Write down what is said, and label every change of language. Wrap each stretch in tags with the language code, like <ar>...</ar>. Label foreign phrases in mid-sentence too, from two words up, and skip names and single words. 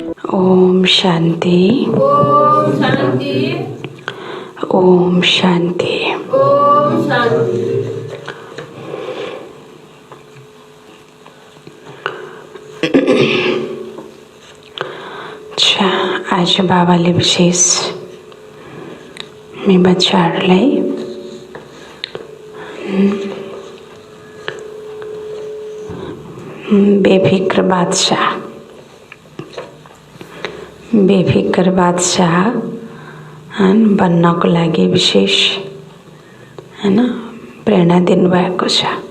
<sa>ओम शांति। ओम शांति। ओम शांति। ओम शांति।</sa> <ne>अच्छा, आज बाबाले विशेष मी बच्चाहरूलाई बेफिक्र बादशाह बन्नको लागि विशेष प्रेरणा दिनुभएको छ।</ne>